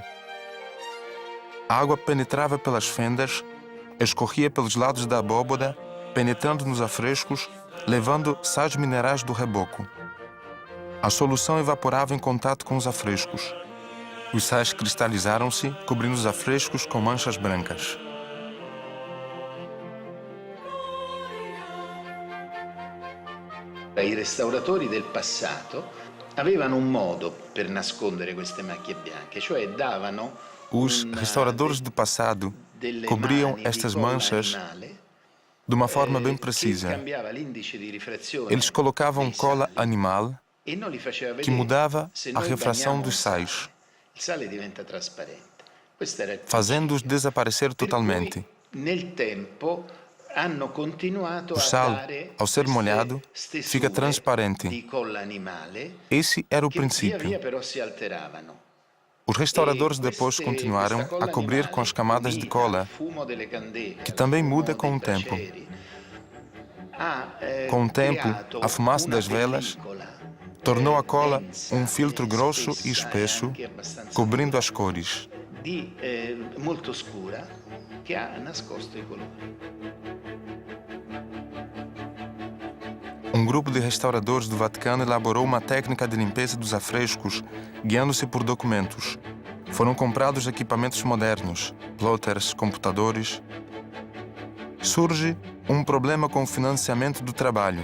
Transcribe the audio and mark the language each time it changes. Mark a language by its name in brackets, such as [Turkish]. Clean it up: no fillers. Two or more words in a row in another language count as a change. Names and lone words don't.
[Portuguese] A água penetrava pelas fendas, escorria pelos lados da abóbada, penetrando nos afrescos, levando sais minerais do reboco. A solução evaporava em contato com os afrescos. Os sais cristalizaram-se, cobrindo os afrescos com manchas brancas. [Italian] I restauratori del passato avevano un modo per nascondere queste macchie bianche, cioè davano [Portuguese] Os restauradores do passado cobriam [Italian] mani di [Portuguese] estas [Italian] colla [Portuguese] manchas [Italian] animale [Portuguese] de uma forma bem [Italian] che [Portuguese] precisa. [Italian] cambiava l'indice di rifrazione [Portuguese] Eles colocavam [Italian] dei [Portuguese] cola [Italian] sali [Portuguese] animal [Italian] e non li faceva [Portuguese] que [Italian] vedere. [Portuguese] mudava [Italian] Se [Portuguese] a [Italian] noi [Portuguese] refração [Italian] bagniamo un [Portuguese] dos sais, [Italian] il sale diventa trasparente. Questo era il [Portuguese] fazendo-os [Italian] principio. [Portuguese] desaparecer [Italian] Per cui [Portuguese] totalmente. [Italian] nel tempo hanno continuato [Portuguese] O [Italian] a [Portuguese] sal, [Italian] dare [Portuguese] ao ser molhado, [Italian] queste [Portuguese] fica [Italian] stesure [Portuguese] transparente. [Italian] di colla animale [Portuguese] Esse era o [Italian] che via [Portuguese] princípio. [Italian] via però si alteravano. [Portuguese] Os [Italian] E [Portuguese] restauradores depois [Italian] questa [Portuguese] continuaram a [Italian] colla [Portuguese] cobrir com as [Italian] animale, [Portuguese] camadas de [Italian] unita al [Portuguese] cola, [Italian] fumo delle candele, [Portuguese] que [Italian] al [Portuguese] também muda [Italian] fumo [Portuguese] com [Italian] dei [Portuguese] o tempo. [Italian] bracieri, ha [Portuguese] Com o tempo, [Italian] creato [Portuguese] a fumaça [Italian] una [Portuguese] das velas [Italian] pellicola [Portuguese] tornou a cola densa, filtro grosso e [Italian] spessa [Portuguese] espesso, [Italian] anche abbastanza [Portuguese] cobrindo [Italian] dura, [Portuguese] as cores. [Italian] molto scura, che ha nascosto i colori. [Portuguese] Um grupo de restauradores do Vaticano elaborou uma técnica de limpeza dos afrescos, guiando-se por documentos. Foram comprados equipamentos modernos, plotters, computadores. Surge um problema com o financiamento do trabalho.